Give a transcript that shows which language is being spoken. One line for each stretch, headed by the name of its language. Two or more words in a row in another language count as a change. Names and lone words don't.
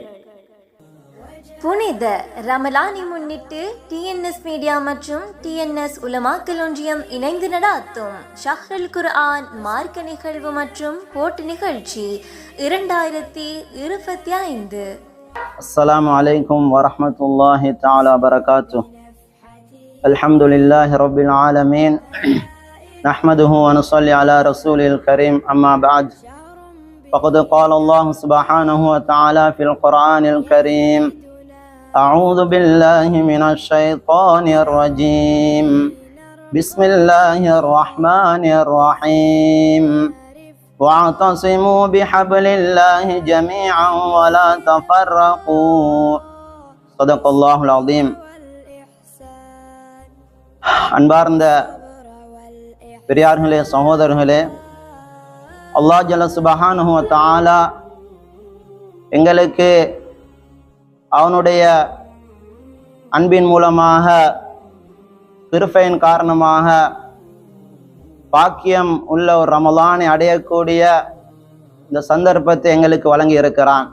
Tamil: புனித ரமலானை முன்னிட்டு டிஎன்எஸ் மீடியா மற்றும் டிஎன்எஸ் உலமாக்கல் ஒன்றியம் இணைந்து நடாத்தும் ஷஹ்ருல் குர்ஆன் மார்க்க நிகழ்வு மற்றும் போட்டி நிகழ்ச்சி 2025.
Arabic: السلام عليكم ورحمة الله تعالى وبركاته. الحمد لله رب العالمين. نحمده ونصلي على رسوله الكريم أما بعد فقد قال الله سبحانه وتعالى في القرآن الكريم أعوذ بالله من الشيطان الرجيم بسم الله الرحمن الرحيم واعتصموا بحبل الله جميعا ولا تفرقوا صدق الله العظيم.
Tamil: அன்பார்ந்த பெரியார்களே, சகோதரர்களே, அல்லாஹ்
Arabic: جل سبحانه وتعالى
Tamil: எங்களுக்கு அவனுடைய அன்பின் மூலமாக, கிருபையின் காரணமாக பாக்கியம் உள்ள ஒரு ரமலானை அடையக்கூடிய இந்த சந்தர்ப்பத்தை எங்களுக்கு வழங்கி இருக்கிறான்.